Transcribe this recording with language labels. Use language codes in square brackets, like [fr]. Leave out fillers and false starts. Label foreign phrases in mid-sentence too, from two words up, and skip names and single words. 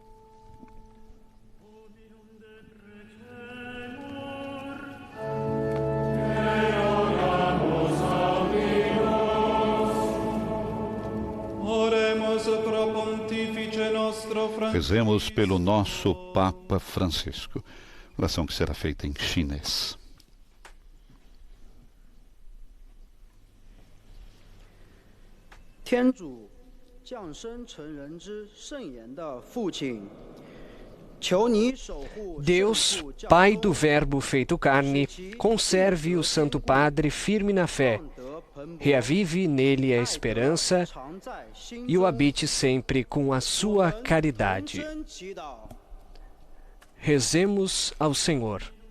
[pt] Rezemos pelo nosso Papa Francisco. Oração que será feita em chinês. [zh] 天主降生成人之圣言的父亲，求你守护 [pt] Deus, Pai do Verbo feito carne, conserve o Santo Padre firme na fé, reavive nele a esperança e o habite sempre com a sua caridade. Rezemos ao Senhor.